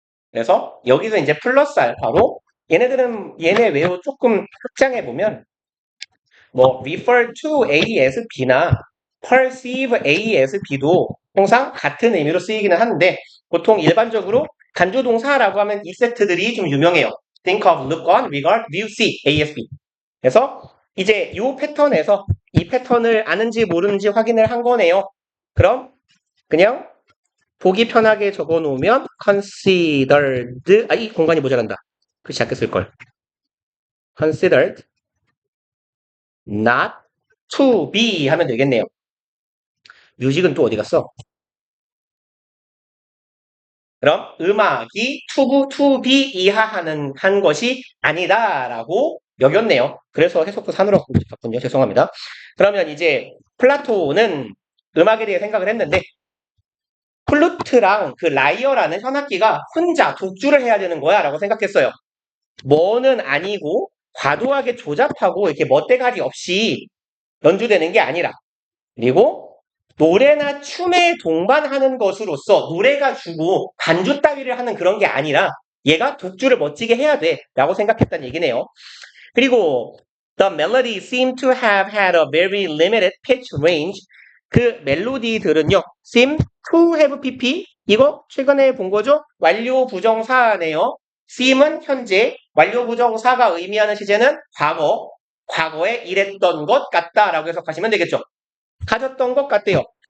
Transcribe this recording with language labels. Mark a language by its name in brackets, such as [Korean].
[Korean] 그래서 여기서 이제 플러스 알파로 얘네 외우 조금 확장해 보면 뭐 refer to A as B나 perceive A as B도 통상 같은 의미로 쓰이기는 하는데 보통 일반적으로 간주동사라고 하면 이 세트들이 좀 유명해요. [English] think of, look on, regard, view, see, A as B. [Korean] 그래서 이제 이 패턴에서 이 패턴을 아는지 모르는지 확인을 한 거네요. 그럼 그냥 보기 편하게 적어 놓으면 considered 이 공간이 모자란다. 글씨 작게 쓸 걸. considered not to be 하면 되겠네요. 뮤직은 또 어디 갔어? 그럼 음악이 to be 이하하는 한 것이 아니다라고 여겼네요. 그래서 해석도 산으로 바꿨군요. 죄송합니다. 그러면 이제 플라톤은 음악에 대해 생각을 했는데 플루트랑 그 라이어라는 현악기가 혼자 독주를 해야 되는 거야 라고 생각했어요. 뭐는 아니고 과도하게 조잡하고 이렇게 멋대가리 없이 연주되는 게 아니라 그리고 노래나 춤에 동반하는 것으로서 노래가 주고 반주 따위를 하는 그런 게 아니라 얘가 독주를 멋지게 해야 돼 라고 생각했다는 얘기네요. 그리고 [English] The melody seemed to have had a very limited pitch range. [Korean] 그 멜로디들은요. [English] seem to have pp [Korean] 이거 최근에 본 거죠? 완료 부정사네요. seem은 현재, 완료 부정사가 의미하는 시제는 과거, 과거에 이랬던 것 같다라고 해석하시면 되겠죠. 가졌던 것 같대요.